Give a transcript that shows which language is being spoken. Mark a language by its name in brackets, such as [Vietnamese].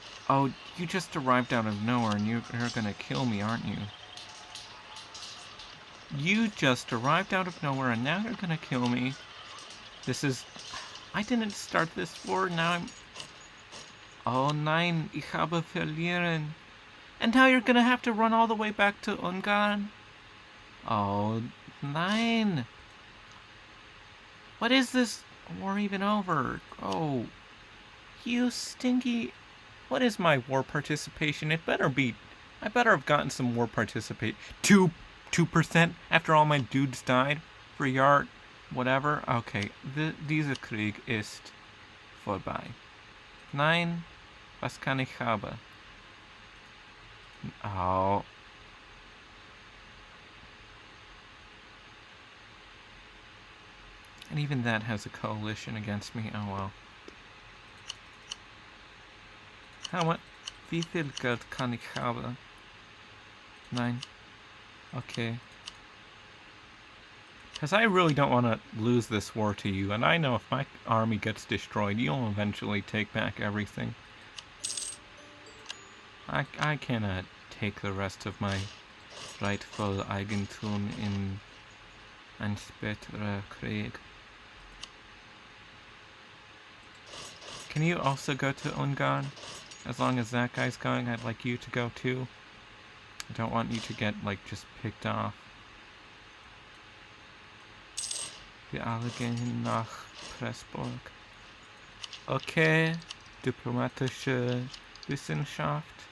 [English] Oh, you just arrived out of nowhere and you're gonna kill me, aren't you? You just arrived out of nowhere and now you're gonna kill me. This is... I didn't start this war, now I'm... [German] Oh nein, ich habe verlieren. [English] And now you're gonna have to run all the way back to Ungarn? [German] Oh nein. [English] What is this war even over? Oh, you stinky... What is my war participation? It better be... I better have gotten some war participation. 2% after all my dudes died? For Yart, whatever? [German] Okay, dieser Krieg ist vorbei. Nein, was kann ich haben? Oh. [English] And even that has a coalition against me. Oh well. How much? [German] Wie viel Geld kann ich haben? Nein. Okay. [English] Because I really don't want to lose this war to you, and I know if my army gets destroyed, you'll eventually take back everything. I cannot take the rest of my rightful Eigentum [German] in ein späterer Krieg. [English] Can you also go to Ungarn? As long as that guy's going, I'd like you to go too. I don't want you to get, like, just picked off. [German] Wir alle gehen nach Pressburg. Okay. Diplomatische Wissenschaft.